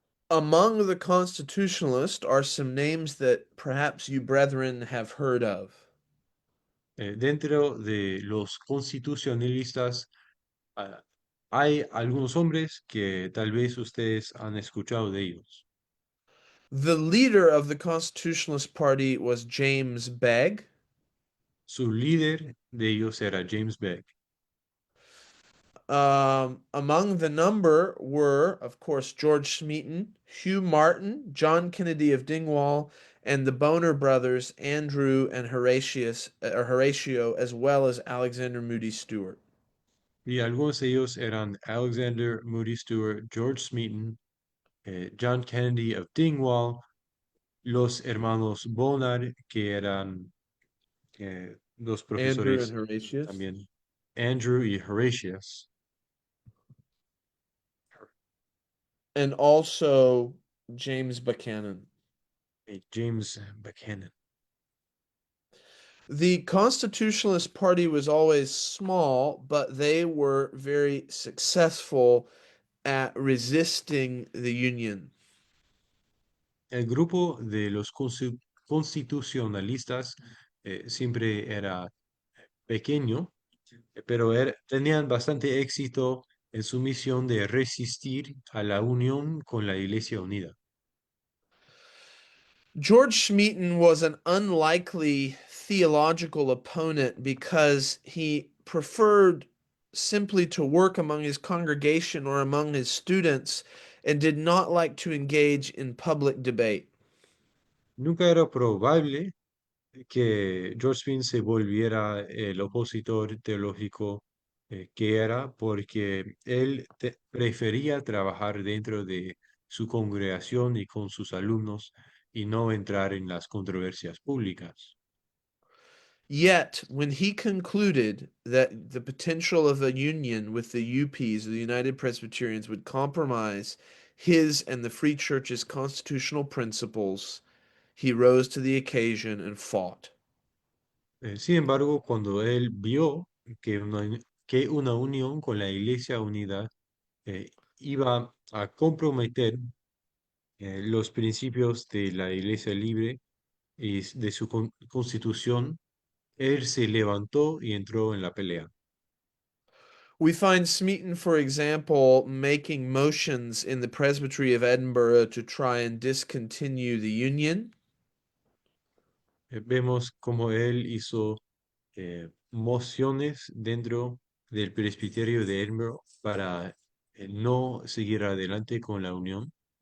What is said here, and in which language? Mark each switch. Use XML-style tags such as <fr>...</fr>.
<en>Among the constitutionalists are some names that perhaps you brethren have heard of.</en> <es>Dentro de los constitucionalistas ah, hay algunos hombres que tal vez ustedes han escuchado de ellos.</es> <en>The leader of the Constitutionalist Party was James Begg.</en> <es>Su líder de ellos era James Beck.</es> <en>Among the number were, of course, George Smeaton, Hugh Martin, John Kennedy of Dingwall, and the Boner brothers, Andrew and Horatio, as well as Alexander Moody Stewart.</en> <es>Y algunos de ellos eran Alexander Moody Stewart, George Smeaton, John Kennedy of Dingwall, los hermanos Bonar, que eran dos</es> <en>Andrew and</en> <es>profesores</es> <en>Horatius,</en> <es>también, Andrew y Horatius,</es> <en>and also James Buchanan.</en> <es>James Buchanan.</es> <en>The Constitutionalist Party was always small, but they were very successful at resisting the Union.</en> <es>El grupo de los constitucionalistas siempre era pequeño, pero tenían bastante éxito en su misión de resistir a la unión con la Iglesia Unida.</es> <en>George Smeaton was an unlikely theological opponent because he preferred simply to work among his congregation or among his students and did not like to engage in public debate.</en> <es>Nunca era probable que George Pym se volviera el opositor teológico que era porque él prefería trabajar dentro de su congregación y con sus alumnos y no entrar en las controversias públicas.</es> <en>Yet, when he concluded that the potential of a union with the UPs, the United Presbyterians, would compromise his and the Free Church's constitutional principles, he rose to the occasion and fought.</en> <es>Sin embargo, cuando él vio que una unión con la Iglesia Unida iba a comprometer los principios de la Iglesia Libre y de su constitución, él se levantó y entró en la pelea.</es> <en>We find Smeaton, for example, making motions in the Presbytery of Edinburgh to try and discontinue the Union.</en> <es>Vemos cómo él hizo mociones dentro del presbiterio de Edinburgh para no seguir adelante con la unión.</es>